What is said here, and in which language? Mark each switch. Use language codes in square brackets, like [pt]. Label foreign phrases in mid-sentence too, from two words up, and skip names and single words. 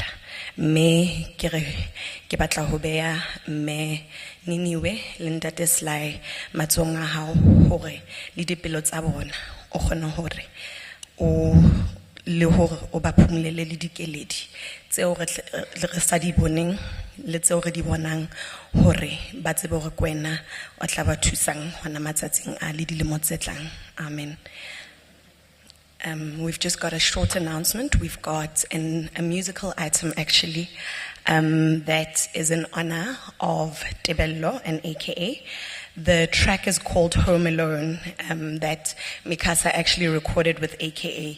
[st] Me ke batla ho beya me Niniwe le Ntate Sly matsong a hao hore le dipelo tsa bona o kgone hore o le hore o ba phumulele le dikeledi tseo re sa di boneng le tseo re di bonang hore ba tsebe hore kwena o tla ba thusang hona matsatsing a le dilemo tse tlang. [en] Amen. We've just got a short announcement. We've got a musical item actually that is in honor of Tebello and AKA. The track is called Home Alone that Mikasa actually recorded with AKA.